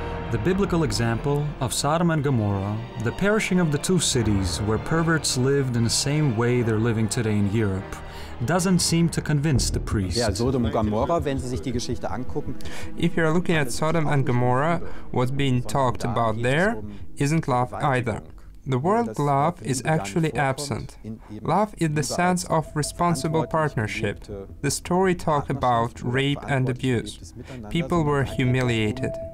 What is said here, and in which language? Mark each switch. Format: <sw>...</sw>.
<en>The biblical example of Sodom and Gomorrah, the perishing of the two cities where perverts lived in the same way they're living today in Europe, doesn't seem to convince the priests.</en> <de>Ja, Sodom und Gomorrah, wenn Sie sich die Geschichte angucken.</de> <en>If you're looking at Sodom and Gomorrah, what's being talked about there isn't love either. The word love is actually absent. Love is the sense of responsible partnership. The story talked about rape and abuse. People were humiliated.</en>